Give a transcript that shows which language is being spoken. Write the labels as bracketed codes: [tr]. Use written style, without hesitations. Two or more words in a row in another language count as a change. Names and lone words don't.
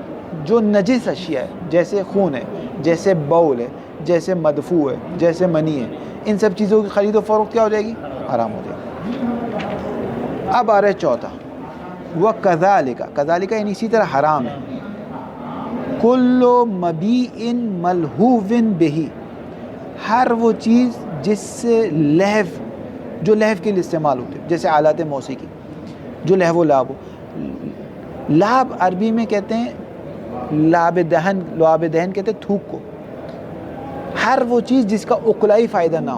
[ur] جو نجس اشیاء ہے، جیسے خون ہے، جیسے بول ہے، جیسے مدفوع ہے، جیسے منی ہے، ان سب چیزوں کی خرید و فروخت کیا ہو جائے گی؟ حرام ہو جائے گی. اب آ رہا ہے چوتھا، وَكَذَلِكَ یعنی اسی طرح حرام ہے. [ar] کُلُّ مَبِیءٍ مَلْہُوٍ بِهِ، [ur] ہر وہ چیز جس سے لہو، جو لہو کے لیے استعمال ہوتے، جیسے آلات موسیقی، جو لہو و لعب ہو. لعب عربی میں کہتے ہیں لعب دہن کہتے ہیں تھوک کو. ہر وہ چیز جس کا عقلائی فائدہ نہ ہو.